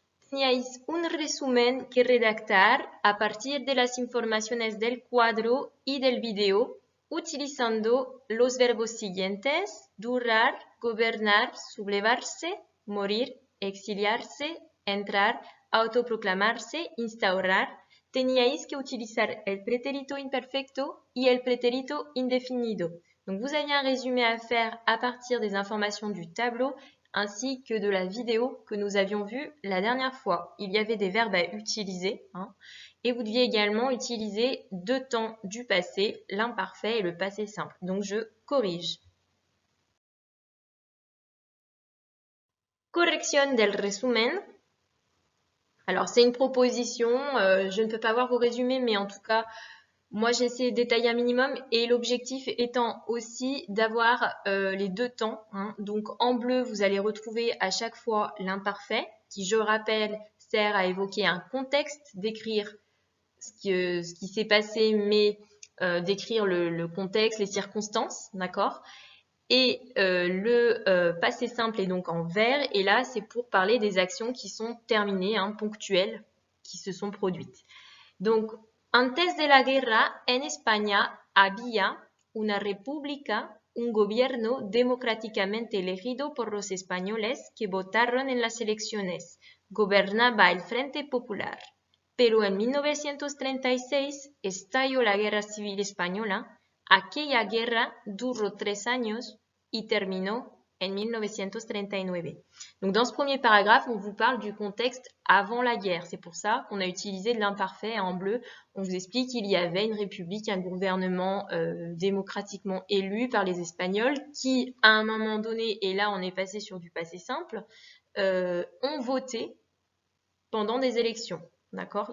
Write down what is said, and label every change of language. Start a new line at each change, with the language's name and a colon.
Spanish: Teníais un resumen que redactar a partir de las informaciones del cuadro y del video utilizando los verbos siguientes: durar, gobernar, sublevarse, morir, exiliarse, entrar, autoproclamarse, instaurar. Teníais que utilizar el pretérito imperfecto y el pretérito indefinido.
French: Donc vous avez un résumé à faire à partir des informations du tableau ainsi que de la vidéo que nous avions vue la dernière fois. Il y avait des verbes à utiliser et vous deviez également utiliser deux temps du passé, l'imparfait et le passé simple. Donc je corrige.
Spanish: Correction del resumen.
French: Alors c'est une proposition, je ne peux pas voir vos résumés, mais en tout cas, moi j'ai essayé de détailler un minimum et l'objectif étant aussi d'avoir les deux temps. Donc en bleu, vous allez retrouver à chaque fois l'imparfait qui, je rappelle, sert à évoquer un contexte, décrire ce qui s'est passé, mais décrire le contexte, les circonstances, d'accord? Et le passé simple est donc en vert, et là c'est pour parler des actions qui sont terminées, ponctuelles, qui se sont produites. Donc,
Spanish: antes de la guerra, en España había una república, un gobierno democráticamente elegido por los españoles que votaron en las elecciones. Gobernaba el Frente Popular. Pero en 1936 estalló la Guerra Civil Española. Aquella guerra duró 3 años y terminó en 1939.
French: Donc dans ce premier paragraphe, on vous parle du contexte avant la guerre. C'est pour ça qu'on a utilisé de l'imparfait en bleu. On vous explique qu'il y avait une république, un gouvernement démocratiquement élu par les Espagnols qui, à un moment donné, et là on est passé sur du passé simple, ont voté pendant des élections. D'accord?